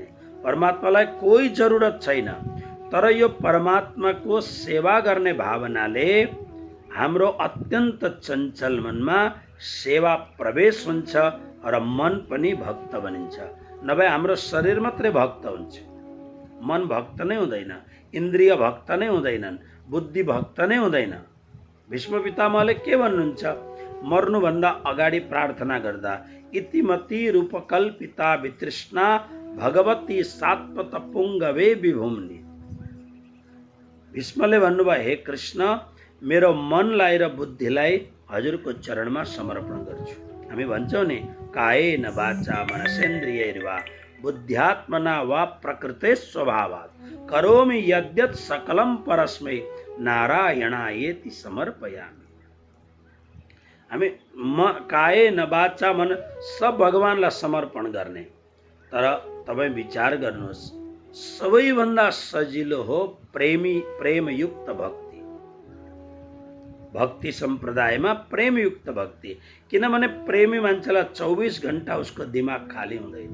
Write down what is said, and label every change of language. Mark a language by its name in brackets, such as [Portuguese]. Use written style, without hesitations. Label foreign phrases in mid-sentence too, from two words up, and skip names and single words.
[Nepali] परमात्मालाई कोही जरुरत छैन, तर यो परमात्माको सेवा गर्ने भावनाले हाम्रो अत्यन्त चञ्चल मनमा सेवा प्रवेश हुन्छ र मन पनि भक्त बनिन्छ। नभए हाम्रो शरीर मात्रै भक्त हुन्छ, मन भक्त नै हुँदैन, इन्द्रिय भक्त नै हुँदैनन्, बुद्धि भक्त नै हुँदैन। भीष्म पितामहले के भन्नुहुन्छ, मर्नुभन्दा अगाडि प्रार्थना गर्दा, [Sanskrit] इतिमती रूपकल्पिता वितृष्णा भगवती सात्वत पुङ्गवे विभुम्नि। [Nepali] भीष्मले भन्नुभयो, हे कृष्ण, मेरो मनलाई र बुद्धिलाई हजुरको चरणमा समर्पण गर्छु। हामी भन्छौँ नि, [Sanskrit] कायेन वाचा मनसेन्द्रियैर्वा बुद्ध्यात्मना वा प्रकृते स्वभावात् करोमि यद्यत् सकलं परस्मै नारायणायेति समर्पयामि। [Nepali] हामी [Sanskrit] कायेन वाचा [Nepali] मन सब भगवानलाई समर्पण गर्ने। तर तपाईँ विचार गर्नुहोस्, सबैभन्दा सजिलो हो प्रेमयुक्त भक्ति। भक्ति सम्प्रदायमा प्रेमयुक्त भक्ति, किनभने प्रेमी मान्छेलाई 24 घण्टा उसको दिमाग खाली हुँदैन।